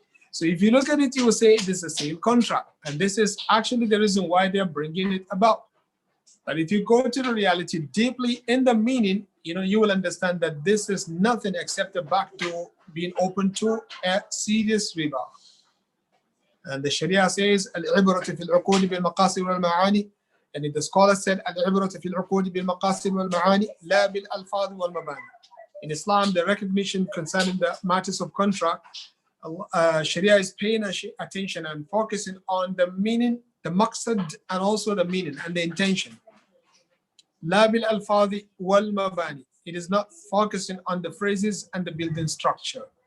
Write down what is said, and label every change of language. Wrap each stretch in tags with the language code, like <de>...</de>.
<en>So if you look at it, you will say this is a sale contract, and this is actually the reason why they're bringing it about. But if you go to the reality deeply in the meaning, you will understand that this is nothing except a back door being open to a serious riba.</en> <ar>And the Sharia says, العبرة في العقود بالمقاصد والمعاني. And the scholar said, العبرة في العقود بالمقاصد والمعاني لا بالألفاظ والمباني.</ar> <en>In Islam, the recognition concerning the matters of contract, Sharia is paying attention and focusing on the meaning, the maqsad, and also the meaning and the intention.</en> <ar>لا بالألفاظ والمباني.</ar> <en>It is not focusing on the phrases and the building structure.</en>